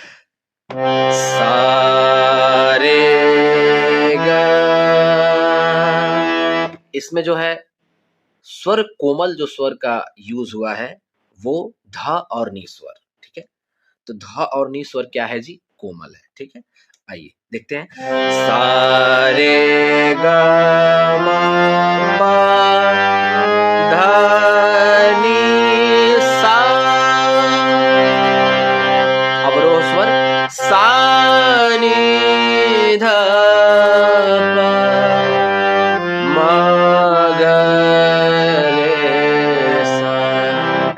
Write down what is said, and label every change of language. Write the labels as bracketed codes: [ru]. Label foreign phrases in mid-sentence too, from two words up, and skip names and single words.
[hi] सा रे गा। इसमें जो है स्वर कोमल, जो स्वर का यूज हुआ है वो ध और नी स्वर। ठीक है? तो ध और नी स्वर क्या है जी? कोमल है। ठीक है? आइए देखते हैं। सा रे ग म प ध नी सा। अवरोह स्वर सा नी ध प म ग रे सा।